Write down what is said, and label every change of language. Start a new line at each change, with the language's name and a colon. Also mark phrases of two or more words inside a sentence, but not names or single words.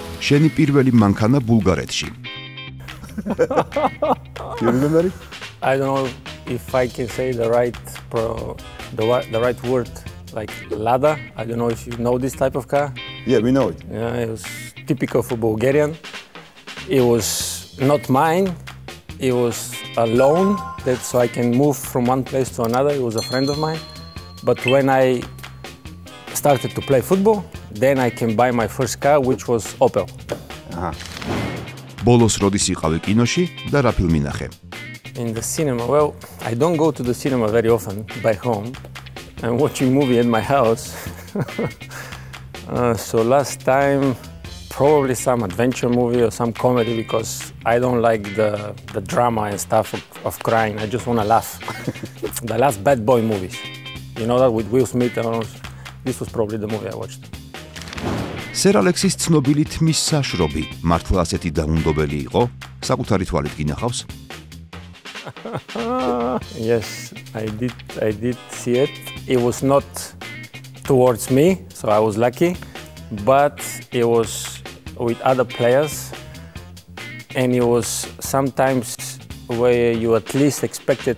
Georgian: შენი პირველი მანქანა ბულგარეთში.
English: You remember it? I don't know if I can say the right word, like Lada. I don't know if you know this type of car. Yeah, we know it. Yeah, it was typical for Bulgarian. It was not mine. It was a loan, so I can move from one place to another. It was a friend of mine. But when I started to play football, then I can buy my first car, which was Opel.
Georgian: ბოლოს როდის იყავი კინოში და რა ფილმი ნახე?
English: In the cinema, well, I don't go to the cinema very often by home. I'm watching movie at my house. So last time, probably some adventure movie or some comedy because I don't like the drama and stuff of crying. I just want to laugh. The last Bad Boy movies. You know that with Will Smith. This was probably the movie I watched.
Georgian: სერ ალექსის ცნობილი თმის საშრობი მართლა ასეთი დაუნდობელი იყო? საკუთარი თვალით გინახავს?
English: Yes, I did see it. It was not towards me, so I was lucky, but it was with other players, and it was sometimes where you at least expected